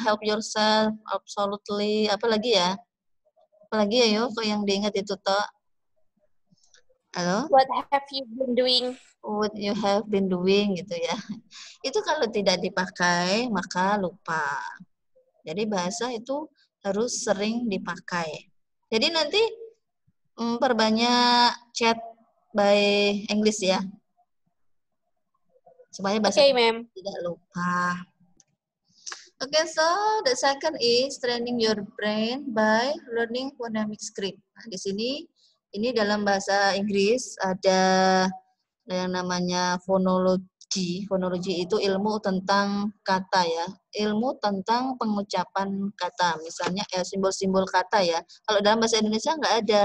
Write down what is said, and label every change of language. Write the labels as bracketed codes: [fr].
[en] Help yourself, absolutely. [id] Apalagi ya? Apalagi ya yuk, kok yang diingat itu toh. Halo? [en] What have you been doing? What you have been doing gitu ya. [id] Itu kalau tidak dipakai, maka lupa. Jadi bahasa itu harus sering dipakai. Jadi nanti perbanyak [en] chat by English [id] ya. Supaya bahasa [en] Okay, ma'am. [id] tidak lupa. [en] Okay, so the second is training your brain by learning phonemic script. [id] Nah, di sini ini dalam bahasa Inggris ada yang namanya fonologi. Fonologi itu ilmu tentang kata ya, ilmu tentang pengucapan kata. Misalnya simbol-simbol kata ya. Kalau dalam bahasa Indonesia nggak ada.